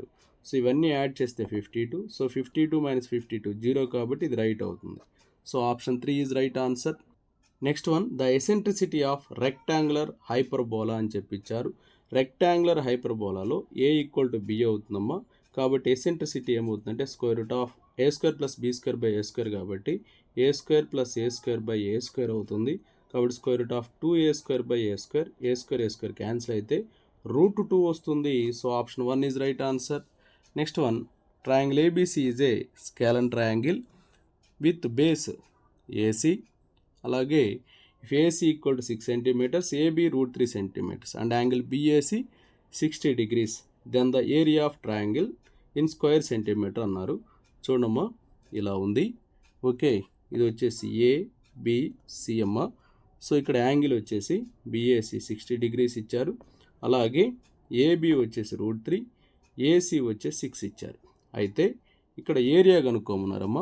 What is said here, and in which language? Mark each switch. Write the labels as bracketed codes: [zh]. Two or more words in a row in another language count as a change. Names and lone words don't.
[te] సో ఇవన్నీ యాడ్ చేస్తే 52. సో 52 - 52 0 కాబట్టి ఇది రైట్ అవుతుంది. [en] so option 3 is right answer. next one, the eccentricity of rectangular hyperbola [te] అని చెప్పించారు. [en] rectangular hyperbolalo [te] a = b అవుతుందమ్మా. కాబట్టి ఎసెంట్రిసిటీ ఏమవుతుందంటే √a² + b²/a² కాబట్టి a² + a²/a² అవుతుంది. కాబట్టి √2a²/a², క్యాన్సిల్ అయితే √2 వస్తుంది. [en] so option 1 is right answer. next one, triangle ABC is a scalene triangle with base AC. అలాగే if AC = 6 cm, AB √3 cm and angle BAC 60 degrees, then the area of triangle in square centimeter అన్నారు. [te] చూడమ్మా, ఇలా ఉంది. ఓకే, ఇది వచ్చేసి ABC అమ్మ. సో ఇక్కడ యాంగిల్ వచ్చేసి BAC 60 degrees ఇచ్చారు. అలాగే AB వచ్చేసి √3, AC వచ్చేసి 6 ఇచ్చారు. అయితే ఇక్కడ ఏరియా కనుక్కోమన్నారమ్మా.